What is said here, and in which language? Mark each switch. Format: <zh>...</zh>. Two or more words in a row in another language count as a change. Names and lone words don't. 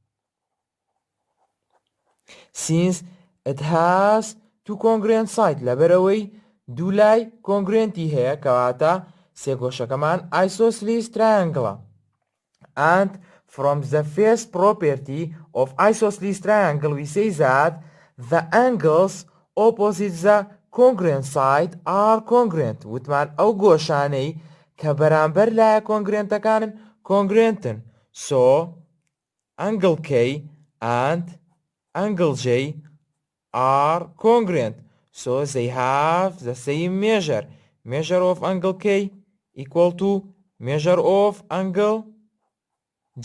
<en>Since it has two congruent sides</en> <ckb>لەبەرەوەی دوولای کۆنگرێنتی هەیە کەواتە سێگۆشەکەمان</ckb> <en>isosceles triangle. And from the first property of isosceles triangle we say that the angles opposite the congruent side are congruent.</en> <ckb>وتمان ئەو گۆشانەی کە بەرامبەر لایە کۆنگرێنتەکانن کۆنگرێنتن.</ckb> <en>So angle K and angle J are congruent, so they have the same measure. Measure of angle K equal to measure of angle J.</en>